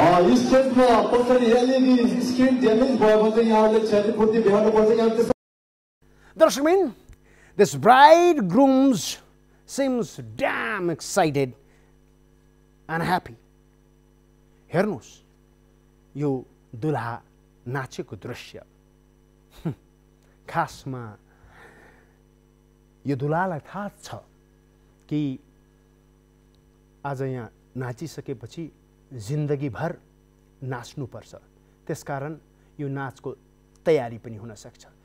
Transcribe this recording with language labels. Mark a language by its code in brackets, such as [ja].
[ne] स्टेटमा कसरी LED screen damage भयो भने यहाँले क्षतिपूर्ति भ्याउनु पर्छ। [en] दर्शकबिन, this bride groom's seems damn excited and happy. [ne] हेर्नुहोस् यो दुल्हा नाचेको दृश्य खासमा यो दुल्हालाई थाहा छ कि आज यहाँ नाचिसकेपछि जिन्दगीभर नाच्नुपर्छ, त्यसकारण यो नाचको तयारी पनि हुन सक्छ।